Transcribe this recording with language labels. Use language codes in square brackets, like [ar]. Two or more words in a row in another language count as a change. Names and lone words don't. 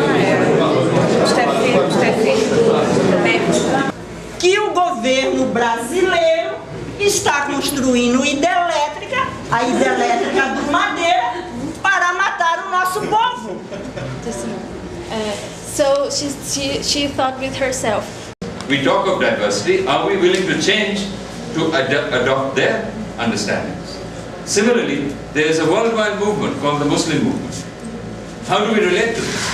[fr] Tout à fait. [pt] Que o governo brasileiro está construindo hidrelétrica, a hidrelétrica do Madeira, para matar o nosso povo. [en] So she thought with herself. We talk of diversity. Are we willing to change to adopt their understandings? Similarly, there is a worldwide movement called the Muslim movement. How do we relate to this?